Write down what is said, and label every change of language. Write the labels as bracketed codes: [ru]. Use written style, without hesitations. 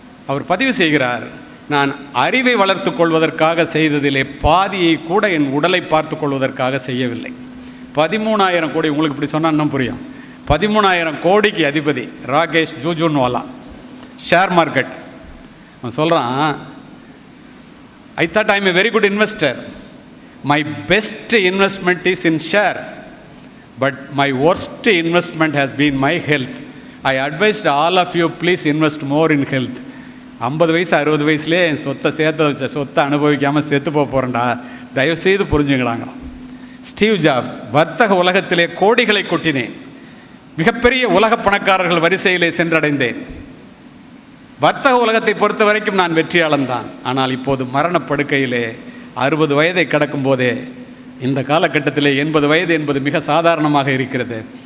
[ta] அவர் பதிவு செய்கிறார், நான் அறிவை வளர்த்து கொள்வதற்காக செய்ததிலே பாதியை கூட என் உடலை பார்த்து கொள்வதற்காக செய்யவில்லை. 13,000 கோடி, உங்களுக்கு இப்படி சொன்னால் இன்னும் புரியும். 13,000 கோடிக்கு அதிபதி ராகேஷ் ஜூஜூன்வாலா, ஷேர் மார்க்கெட். அவன் சொல்கிறான், [en] I thought I am a very good investor. My best investment is in share, but my worst investment has been my health. I advised all of you, please invest more in health. [ta] 50 வயசு 60 வயசுலேயே என் சொத்தை சேர்த்து வச்ச சொத்தை அனுபவிக்காமல் செத்து போகிறேன்டா, தயவுசெய்து புரிஞ்சுங்களாங்கிறான். Steve job, வர்த்தக உலகத்திலே கோடிகளை கொட்டினேன், மிகப்பெரிய உலக பணக்காரர்கள் வரிசையிலே சென்றடைந்தேன். வர்த்தக உலகத்தை பொறுத்த வரைக்கும் நான் வெற்றியாளன் தான். ஆனால் இப்போது மரணப்படுக்கையிலே 60 வயதை கடக்கும் போதே, இந்த காலகட்டத்திலே 80 வயது என்பது மிக சாதாரணமாக இருக்கிறது.